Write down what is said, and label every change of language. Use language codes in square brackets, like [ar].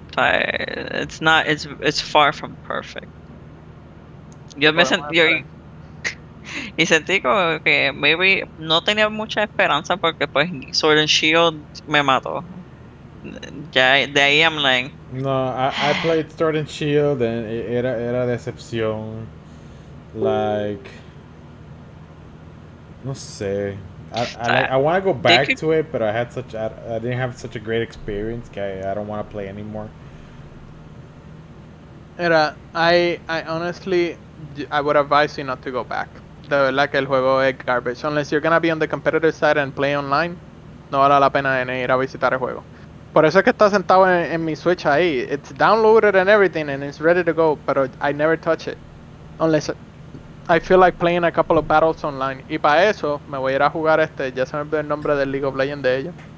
[es] O sea, [en] it's far from perfect. [es] Yo me sentí y sentí como que maybe no tenía mucha esperanza porque pues Sword and Shield me mató. Ya de ahí [en] I'm like... No, I played Sword and Shield and [es] era decepción. Like, no sé. [en] I want to go back to it, but I didn't have such a great experience. I don't want to play anymore. I honestly, I would advise you not to go back. [es] De verdad que el juego es garbage. [en] Unless you're gonna be on the competitive side and play online, [es] no vale la pena ir a visitar el juego. Por eso es que está sentado en mi Switch ahí. [en] It's downloaded and everything and it's ready to go, pero I never touch it. Unless I feel like playing a couple of battles online. [es] Y para eso me voy a ir a jugar ya se me olvidó el nombre del League of Legends de ellos.